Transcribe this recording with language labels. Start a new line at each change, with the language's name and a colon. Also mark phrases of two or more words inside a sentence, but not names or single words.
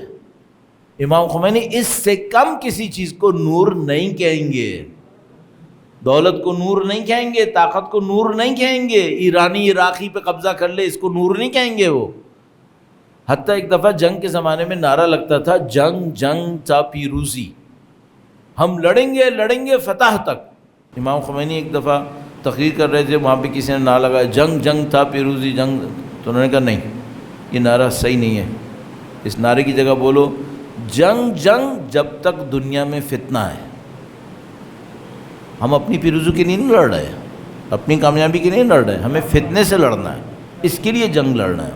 Urdu: امام خمینی اس سے کم کسی چیز کو نور نہیں کہیں گے، دولت کو نور نہیں کہیں گے، طاقت کو نور نہیں کہیں گے، ایرانی عراقی پہ قبضہ کر لے اس کو نور نہیں کہیں گے وہ۔ حتیٰ ایک دفعہ جنگ کے زمانے میں نعرہ لگتا تھا
Persian: جنگ جنگ تا پیروزی،
Urdu: ہم لڑیں گے فتح تک۔ امام خمینی ایک دفعہ تقریر کر رہے تھے، وہاں پہ کسی نے نعرہ لگایا
Persian: جنگ جنگ تا پیروزی جنگ،
Urdu: تو انہوں نے کہا نہیں، یہ نعرہ صحیح نہیں ہے، اس نعرے کی جگہ بولو جنگ جنگ جب تک دنیا میں فتنہ ہے۔ ہم اپنی پیروزی کے لیے نہیں لڑ رہے، اپنی کامیابی کے لیے نہیں لڑ رہے، ہمیں فتنے سے لڑنا ہے، اس کے لیے جنگ لڑنا ہے۔